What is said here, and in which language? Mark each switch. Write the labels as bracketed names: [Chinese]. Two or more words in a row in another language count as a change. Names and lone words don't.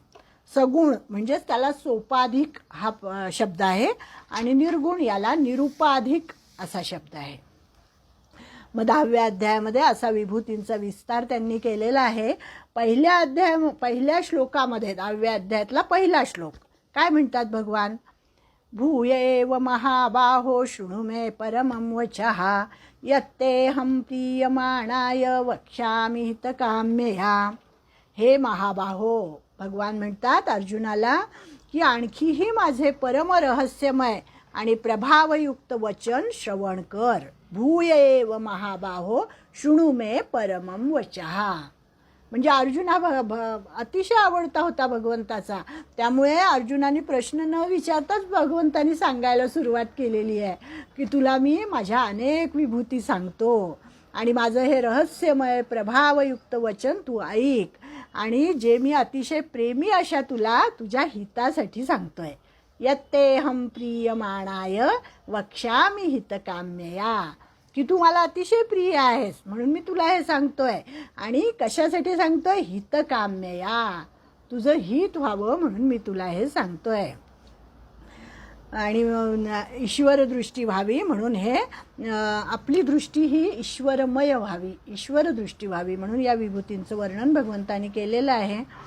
[Marathi] सगुण म्हणजेच त्याला सोपाधिक हा शब्द आहे आणि निर्गुण याला निरुपाधिक असा शब्द आहे. मग 10व्या अध्यायामध्ये असा विभूतींचा विस्तार त्यांनी केलेला आहे. पहिल्या श्लोकामध्ये 10व्या अध्यायातला पहिला श्लोक काय म्हणतात भगवान, [Sanskrit] भूयेव महाबाहो शृणु मे परमं वचः यत्तेऽहं प्रीयमाणाय वक्ष्यामि हितकाम्यया. [Marathi] हे महाबाहो, भगवान म्हणतात अर्जुनाला की आणखीही माझे परम रहस्यमय आणि प्रभावयुक्त वचन श्रवण कर. [Sanskrit] भूयेव महाबाहो शृणु मे परमं वचः. [Marathi] म्हणजे अर्जुन हा अतिशय आवडता होता भगवंताचा. त्यामुळे अर्जुनाने प्रश्न न विचारताच भगवंतानी सांगायला सुरुवात केलेली आहे की तुला मी माझ्या अनेक विभूती सांगतो आणि माझं हे रहस्यमय प्रभावयुक्त वचन तू ऐक, आणि जे मी अतिशय प्रेमी अशा तुला तुझ्या हितासाठी सांगतोय. [Sanskrit] यत्तेहं प्रीयमाणाय वक्ष्यामि हितकाम्यया, [Marathi] की तू मला अतिशय प्रिय आहेस म्हणून मी तुला हे सांगतोय. आणि कशासाठी सांगतोय? हितकाम्यया, तुझं हित व्हावं म्हणून मी तुला हे सांगतोय. आणि ईश्वर दृष्टी व्हावी म्हणून हे आपली दृष्टी ही ईश्वरमय व्हावी, ईश्वर दृष्टी व्हावी म्हणून या विभूतींचं वर्णन भगवंतानी केलेलं आहे.